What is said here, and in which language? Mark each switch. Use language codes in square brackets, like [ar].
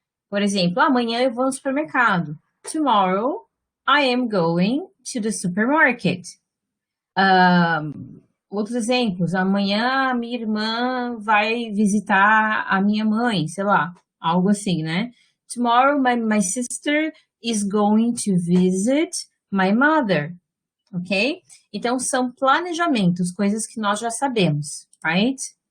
[pt] Por exemplo, amanhã eu vou no supermercado. [en] Tomorrow, I am going to the supermarket. [pt] Outros exemplos, amanhã a minha irmã vai visitar a minha mãe, sei lá, algo assim, né? [en] Tomorrow, my sister is going to visit my mother, ok? [pt] Então, são planejamentos, coisas que nós já sabemos, right?